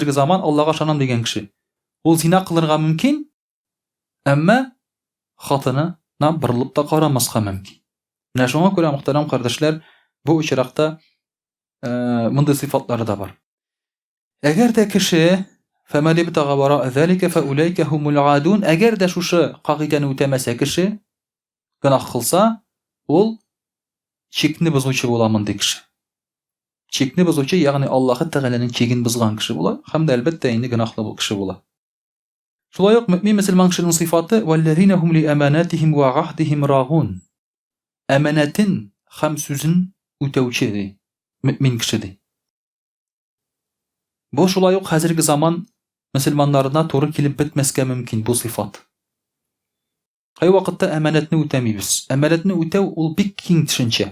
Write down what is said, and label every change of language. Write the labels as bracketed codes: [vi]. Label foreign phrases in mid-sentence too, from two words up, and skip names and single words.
[tt] Хәзерге заман Аллаһка ышанам дигән кеше. Ул зина кылырга мөмкин, Әмма хатынына борылып та карамаска мөмкин. Менә шуңа күрә мөхтәрәм кардәшләр, бу очракта мондый сыйфатлары да бар. Әгәр дә кеше [ar] فَمَنِ ابْتَغَى وَرَاءَ ذَلِكَ فَأُولَئِكَ هُمُ الْعَادُونَ, [tt] әгәр дә шушы кагыйдәне үтәмәсә кеше, гынах кылса, ул чикне бозучы була мондый кеше. Чикне бозучы, ягъни Аллаһ Тәгаләнең чиген бозган кеше була, һәм дә әлбәттә инде гынахлы бу кеше була. Шулай ук мөэмин мөселман кешенең сыйфаты [ar] وَالَّذِينَ هُمْ لِأَمَانَاتِهِمْ وَعَهْدِهِمْ راعون, [tt] әманәтен һәм сүзен үтәүче ди, мөэмин кеше ди. Бу шулай ук хәзерге заман мөселманнарына туры килеп бетмәскә мөмкин бу сыйфат. Кай вакытта әманәтне үтәмибез. Әманәтне үтәү ул бик киң төшенчә.